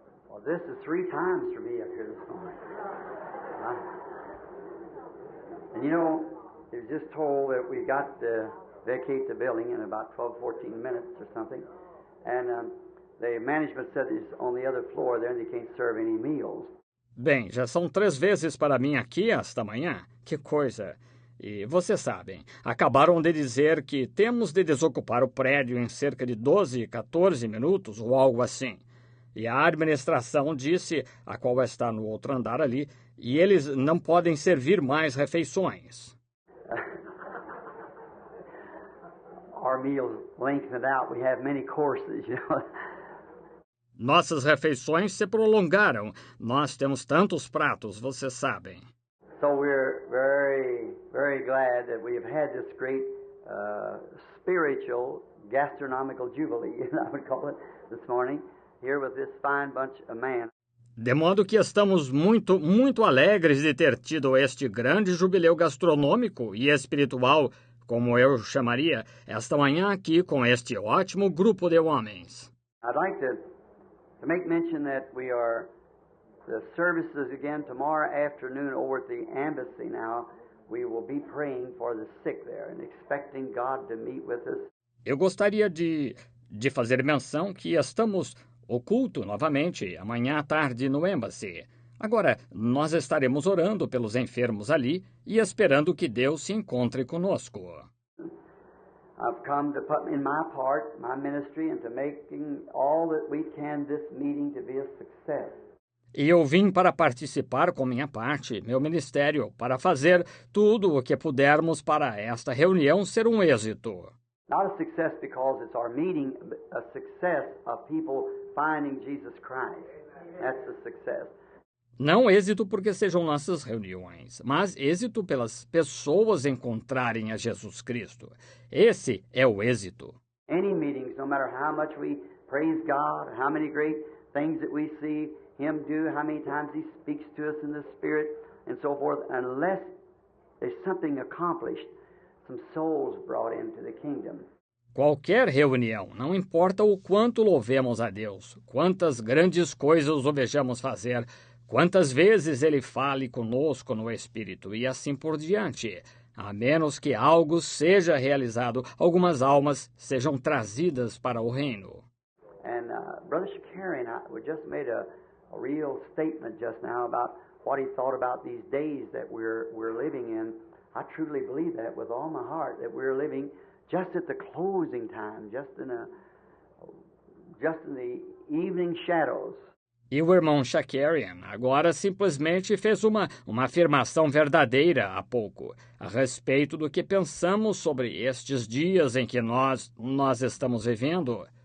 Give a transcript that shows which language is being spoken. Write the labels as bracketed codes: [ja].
[en] Well, this is 3 times for me up here this morning. And you know, it was just told that we got to vacate the building in about 12, 14 minutes or something. And The management said it's on the other floor there and they can't serve any meals. [pt] Bem, já são 3 vezes para mim aqui esta manhã. Que coisa! E vocês sabem, acabaram de dizer que temos de desocupar o prédio em cerca de 12, 14 minutos ou algo assim. E a administração disse, a qual está no outro andar ali, e eles não podem servir mais refeições. [en] Our meals lengthened out. We have many courses, [pt] Nossas refeições se prolongaram. Nós temos tantos pratos, vocês sabem. [en] So we're very, very glad that we have had this great spiritual gastronomical jubilee, I would call it, this morning, here with this fine bunch of men. [pt] De modo que estamos muito, muito alegres de ter tido este grande jubileu gastronômico e espiritual, como eu chamaria, esta manhã aqui com este ótimo grupo de homens. [en] I'd like to make mention that the services again tomorrow afternoon over at the embassy now. We will be praying for the sick there and expecting God to meet with us. [pt] Eu gostaria de fazer menção que estamos o culto novamente amanhã à tarde no Embassy. Agora, nós estaremos orando pelos enfermos ali e esperando que Deus se encontre conosco. [en] I've come to put in my part, my ministry, and to making all that we can this meeting to be a success. [pt] E eu vim para participar com minha parte, meu ministério, para fazer tudo o que pudermos para esta reunião ser um êxito. [en] Not a success because it's our meeting, but a success of people finding Jesus Christ. That's the success. [pt] Não êxito porque sejam nossas reuniões, mas êxito pelas pessoas encontrarem a Jesus Cristo. Esse é o êxito. [en] Any meetings, no matter how much we praise God, how many great things that we see Him do, how many times He speaks to us in the Spirit, and so forth, unless there's something accomplished, some souls brought into the kingdom. [pt] Qualquer reunião, não importa o quanto louvemos a Deus, quantas grandes coisas o vejamos fazer, quantas vezes Ele fale conosco no Espírito e assim por diante, a menos que algo seja realizado, algumas almas sejam trazidas para o reino. [en] And Brother Shakarian, we just made a real statement just now about what he thought about these days that we're living in. I truly believe that with all my heart, that we're living just at the closing time, just in the evening shadows. [pt] E o irmão Shakarian agora simplesmente fez uma afirmação verdadeira há pouco, a respeito do que pensamos sobre estes dias em que nós estamos vivendo.